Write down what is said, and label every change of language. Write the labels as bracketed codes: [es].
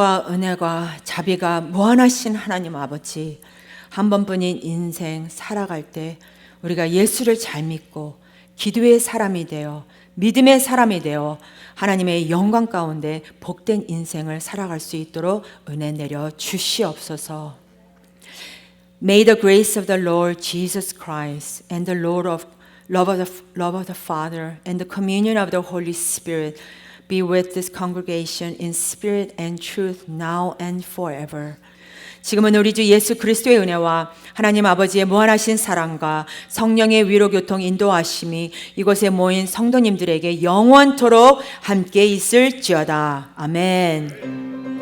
[ko] 은혜가 자비가 무한하신 하나님 아버지, 한 번뿐인 인생 살아갈 때 우리가 예수를 잘 믿고 기도의 사람이 되어 믿음의 사람이 되어 하나님의 영광 가운데 복된 인생을 살아갈 수 있도록 은혜 내려 주시옵소서. [en] May the grace of the Lord Jesus Christ and the love of the Father and the communion of the Holy Spirit be with this congregation in spirit and truth now and forever. [ko] 지금은 우리 주 예수 그리스도의 은혜와 하나님 아버지의 무한하신 사랑과 성령의 위로 교통 인도하심이 이곳에 모인 성도님들에게 영원토록 함께 있을지어다. 아멘.